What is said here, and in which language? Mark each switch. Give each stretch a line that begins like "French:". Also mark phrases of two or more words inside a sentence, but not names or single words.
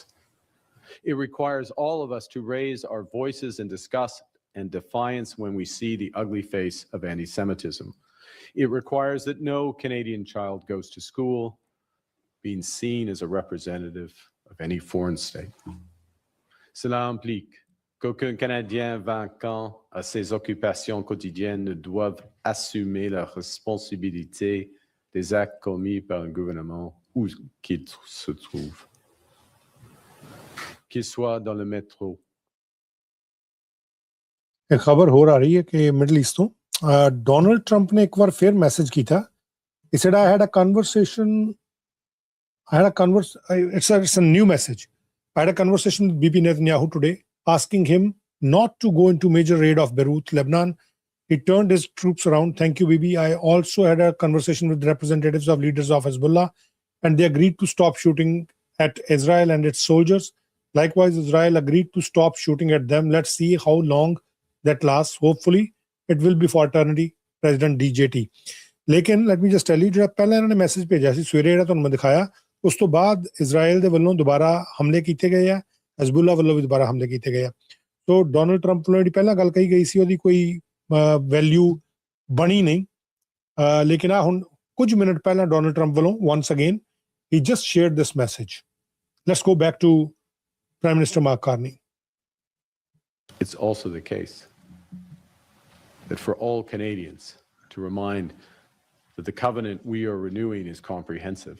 English: It requires all of us to raise our voices in disgust and defiance when we see the ugly face of anti-Semitism. It requires that no Canadian child goes to school being seen as a representative of any foreign state.
French: Cela implique qu'aucun Canadien vacant à ses occupations quotidiennes ne doive assumer la responsabilité des actes commis par un gouvernement où qu'il se trouve. Qu'il soit dans le métro.
Punjabi: ਇੱਕ ਖਬਰ ਹੋ ਰਹੀ ਹੈ ਕਿ ਮਿਡਲ ਈਸਟ ਤੋਂ ਡੋਨਾਲਡ ਟਰੰਪ ਨੇ ਇੱਕ ਬਾਰ ਫਿਰ ਮੈਸੇਜ ਕੀਤਾ.
English: He said, I had a conversation. It's a new message. I had a conversation with Bibi Netanyahu today, asking him not to go into major raid of Beirut, Lebanon. He turned his troops around. Thank you, Bibi. I also had a conversation with representatives of leaders of Hezbollah, and they agreed to stop shooting at Israel and its soldiers. Likewise, Israel agreed to stop shooting at them. Let's see how long that lasts. Hopefully, it will be for eternity. President DJT. लेकिन let me just tell you,
Punjabi: ਜਿਹੜਾ ਪਹਿਲਾਂ ਇਹਨਾਂ ਨੇ ਮੈਸੇਜ ਭੇਜਿਆ ਸੀ ਸਵੇਰੇ ਜਿਹੜਾ ਤੁਹਾਨੂੰ ਮੈਂ ਦਿਖਾਇਆ, ਉਸ ਤੋਂ ਬਾਅਦ ਇਜ਼ਰਾਈਲ ਦੇ ਵੱਲੋਂ ਦੁਬਾਰਾ ਹਮਲੇ ਕੀਤੇ ਗਏ ਆ, ਹਿਜ਼ਬੁੱਲਾ ਵੱਲੋਂ ਵੀ ਦੁਬਾਰਾ ਹਮਲੇ ਕੀਤੇ ਗਏ ਆ. ਸੋ ਡੋਨਲਡ ਟਰੰਪ ਵੱਲੋਂ ਜਿਹੜੀ ਪਹਿਲਾਂ ਗੱਲ ਕਹੀ ਗਈ ਸੀ ਉਹਦੀ ਕੋਈ ਵੈਲਿਊ ਬਣੀ ਨਹੀਂ. ਲੇਕਿਨ ਆ ਹੁਣ ਕੁਝ ਮਿੰਟ ਪਹਿਲਾਂ ਡੋਨਲਡ ਟਰੰਪ ਵੱਲੋਂ
English: once again he just shared this message. Let's go back to Prime Minister Mark Carney. It's also the case that for all Canadians to remind that the covenant we are renewing is comprehensive.